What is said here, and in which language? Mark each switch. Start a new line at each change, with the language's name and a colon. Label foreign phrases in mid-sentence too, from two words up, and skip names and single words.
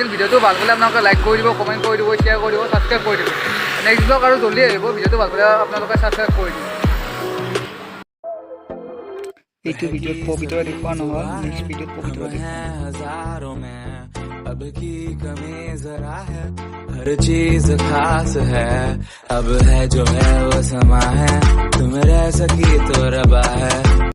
Assamese: ভিডিঅ'টো ভাল পালে আপোনালোকে লাইক কৰি দিব, কমেণ্ট কৰি দিব, শ্বেয়াৰ কৰি দিব, ছাবস্ক্ৰাইব কৰি দিব।
English: next blog
Assamese: আৰু জল্দি আহিব। ভিডিঅ'টো ভাল পালে আপোনালোকে ছাবস্ক্ৰাইব কৰি দিব। এইটো ভিডিঅ'ত পবিত্ৰ দেখুওৱা নহ'ল,
English: next videoত
Assamese: পবিত্ৰ
Hindi: हजारों में, अब की कमी जरा है, हर चीज खास है, अब है जो है वो समा है, तुम रह सकी तो रबा है।